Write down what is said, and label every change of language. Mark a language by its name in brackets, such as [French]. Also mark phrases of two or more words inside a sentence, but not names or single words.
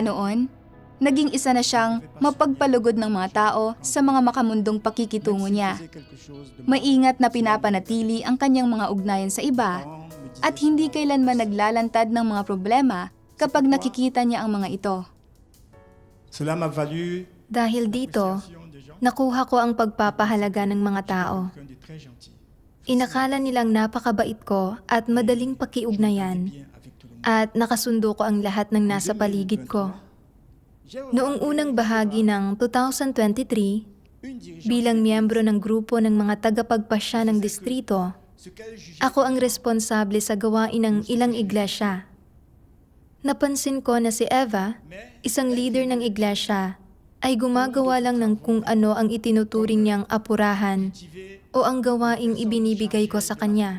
[Filipino] Mula noon, Naging isa na siyang mapagpalugod ng mga tao sa mga makamundong pakikitungo niya. Maingat na pinapanatili ang kanyang mga ugnayan sa iba at hindi kailanman naglalantad ng mga problema kapag nakikita niya ang mga ito. [French] Cela m'a valu [Filipino] Dahil dito, nakuha ko ang pagpapahalaga ng mga tao. [French] quelqu'un de très gentil. [Filipino] Inakala nilang napakabait ko at madaling pakiugnayan [French] Bien avec tout le monde. [Filipino] at nakasundo ko ang lahat ng nasa paligid ko. Noong unang bahagi ng 2023, bilang miyembro ng grupo ng mga tagapagpasya ng distrito, ako ang responsable sa gawain ng ilang iglesia. Napansin ko na si Eva, isang leader ng iglesia, ay gumagawa lang ng kung ano ang itinuturing niyang apurahan o ang gawaing ibinibigay ko sa kanya.